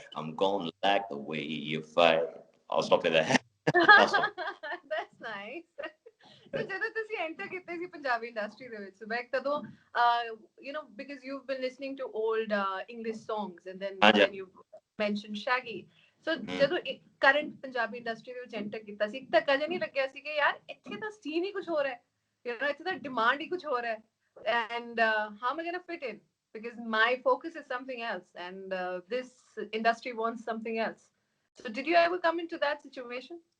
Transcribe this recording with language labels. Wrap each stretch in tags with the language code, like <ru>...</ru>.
<en>I'm gonna like the way you fight. I'll stop it there. That's nice. So</en> <pa>ਜਦੋਂ ਤੁਸੀਂ</pa> <en>enter</en> <pa>ਕੀਤੇ ਸੀ Punjabi industry ਦੇ ਵਿੱਚ ਸੁਬੈਗ ਤਦੋਂ</pa> <en>because you've been listening to old English songs and then you mentioned Shaggy.</en> <pa>So ਜਦੋਂ current Punjabi industry ਦੇ ਵਿੱਚ enter ਕੀਤਾ ਸੀ ਤਾਂ ਕਦੇ ਨਹੀਂ ਲੱਗਿਆ ਸੀ ਕਿ ਯਾਰ ਇੱਥੇ ਤਾਂ scene ਹੀ ਕੁਝ ਹੋਰ ਹੈ, ਇੱਥੇ ਤਾਂ demand ਹੀ ਕੁਝ ਹੋਰ ਹੈ,</pa> <en>and how am I going to fit in because my focus is something else, and this industry wants something else. So did you ever come into that situation?</en>